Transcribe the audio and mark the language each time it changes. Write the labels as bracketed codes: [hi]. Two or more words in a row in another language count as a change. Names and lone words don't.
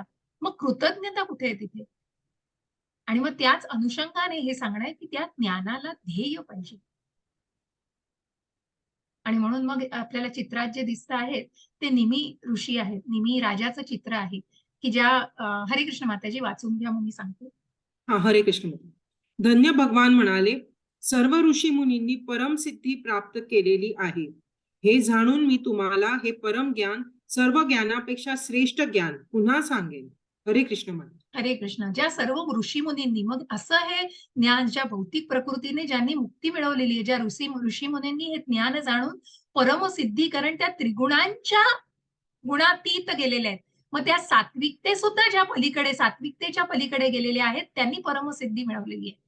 [mr] मग कृतज्ञता कुठे आहे तिथे? आणि मग त्याच अनुषंगाने हे सांगणं की त्या ज्ञानाला ध्येय पाहिजे. आणि म्हणून मग आपल्याला चित्रात जे दिसत आहेत ते निमी ऋषी आहेत. निमी राजाचं चित्र आहे की ज्या हरे कृष्ण माताजी वाचून घ्या म्हणून मी सांगते. हा, हरे कृष्ण. धन्य भगवान म्हणाले, सर्व ऋषी मुनींनी परमसिद्धी प्राप्त केलेली आहे. हे जाणून मी तुम्हाला हे परम ज्ञान, सर्व ज्ञानापेक्षा श्रेष्ठ ज्ञान पुन्हा सांगेन. हरे कृष्ण माता. हरे कृष्ण. ज्या सर्व ऋषी मुनींनी, मग असं हे ज्ञान ज्या भौतिक प्रकृतीने ज्यांनी मुक्ती मिळवलेली आहे, ज्या ऋषी मुनींनी हे ज्ञान जाणून परमसिद्धी, कारण त्या त्रिगुणांच्या गुणातीत गेलेले आहेत. मग त्या सात्विकते सुद्धा ज्या पलीकडे, सात्विकतेच्या पलीकडे गेलेले आहेत, त्यांनी परमसिद्धी मिळवलेली आहे.